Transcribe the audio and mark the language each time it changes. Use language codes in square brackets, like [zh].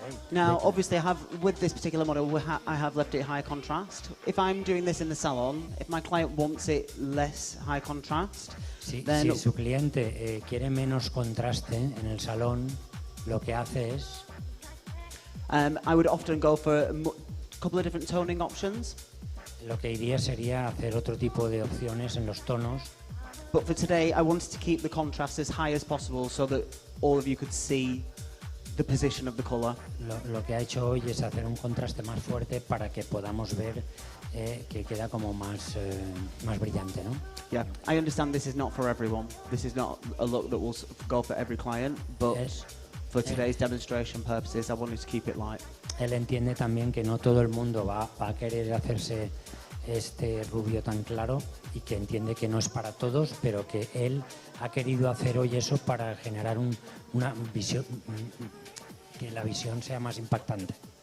[en] Now, obviously, with this particular model, I have left it high contrast. If I'm doing this in the salon, if my client wants it less high contrast, then... [es] Si su cliente quiere menos contraste en el salón, lo que hace es... [en] I would often go for a couple of different toning options. [es] Lo que iría sería hacer otro tipo de opciones en los tonos. [en] But for today, I wanted to keep the contrast as high as possible so that all of you could see the position of the color. [es] Lo que ha hecho hoy es hacer un contraste más fuerte para que podamos ver que queda como más brillante, ¿no? [en] Yeah, I understand this is not for everyone. This is not a look that will go for every client, but for today's demonstration purposes, I wanted to keep it light. [es] Él entiende también que no todo el mundo va a querer hacerse este rubio tan claro y que entiende que no es para todos, pero que él ha querido hacer hoy eso para generar una visión, que la visión sea más impactante.